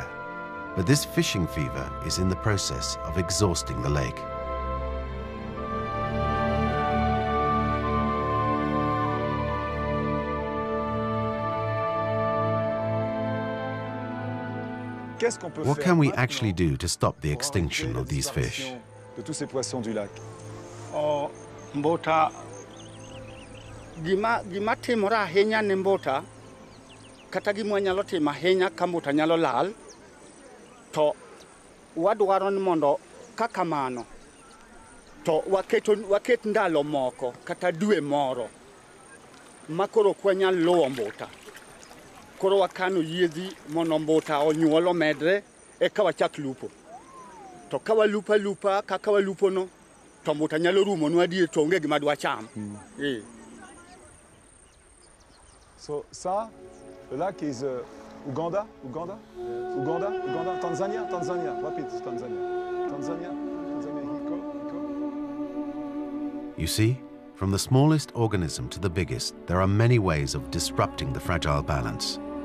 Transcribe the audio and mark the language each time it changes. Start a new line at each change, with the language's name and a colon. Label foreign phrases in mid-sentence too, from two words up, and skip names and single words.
English: But this fishing fever is in the process of exhausting the lake. What can we actually do to stop the extinction of these fish?
Luo (Kenya and Tanzania): Mbota gima timora ahinya ne mbota kata gima nyalo timo ahinya ka mbota nyalo lal to wadwaro ni mondo kaka mano to waket ndalo moko kata dwe moro makoro kwanyal luwo mbota koro wakano yiedhi mondo mbuta onyuol omedre eka wachak lupo. To ka walupa kaka walupo no to mbuta nyalo rumo nwa adier to onge gima dwa cham.
English: So
French: ça, le lac
English: is Uganda, Tanzania, repeat Tanzania. You see, from the smallest organism to the biggest, there are many ways of disrupting the fragile balance.